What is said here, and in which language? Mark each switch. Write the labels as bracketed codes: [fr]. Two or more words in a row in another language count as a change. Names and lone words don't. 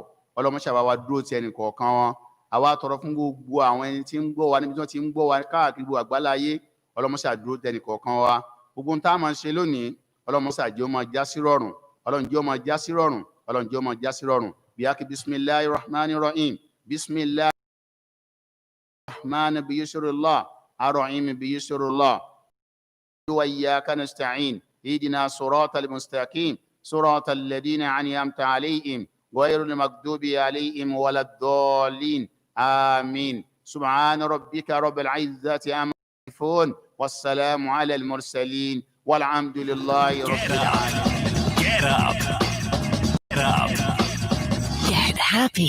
[yo] Ọlọ́run ṣàbá wa dúró ti ẹnì kọ̀ọ̀kan wọn. Àwa tọrọ fún gbogbo àwọn ẹni tí ń gbọ́ wa níbi tí wọ́n ti ń gbọ́ wa káàkiri gbogbo àgbáláyé. Ọlọ́run ṣàá dúró ti ẹnì kọ̀ọ̀kan wa. Gbogbo ohun tá a máa ṣe lónìí Ọlọ́run ṣàá jẹ́ ó máa já sí rọrùn. Ọlọ́run jẹ́ ó máa já sí rọrùn. Ọlọ́run jẹ́ ó máa já sí rọrùn. [ar] بياكي بسم الله الرحمن الرحيم. بسم الله الرحمن بيسر الله. الرحيم بيسر الله وإياك نستعين. اهدنا الصراط المستقيم صراط الذين أنعمت عليهم. غير المغضوب عليهم ولا الضالين آمين. سبحان ربك رب العزة عما يصفون والسلام على المرسلين والحمد لله رب العالمين. [en] Get up. Get up. Get happy.